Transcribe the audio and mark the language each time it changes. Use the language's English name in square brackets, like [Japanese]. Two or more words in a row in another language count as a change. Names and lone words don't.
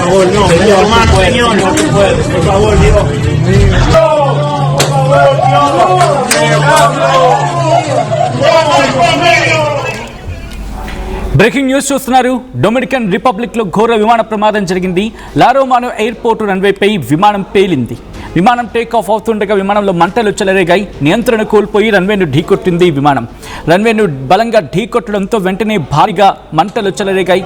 [Spanish] No, señor, hermano, señor. No se puede. Por favor, Dios. No, por favor, Dios. [Telugu] బ్రేకింగ్ న్యూస్ చూస్తున్నారు. డొమినికన్ రిపబ్లిక్ లో ఘోర విమాన ప్రమాదం జరిగింది. లారోమానో ఎయిర్పోర్ట్ రన్వేపై విమానం పేలింది. విమానం [English] take off [Telugu] అవుతుండగా విమానంలో మంటలు చెలరేగాయి. నియంత్రణ కోల్పోయి రన్వేను ఢీకొట్టింది విమానం. రన్వేను బలంగా ఢీకొట్టడంతో వెంటనే భారీగా మంటలు చెలరేగాయి.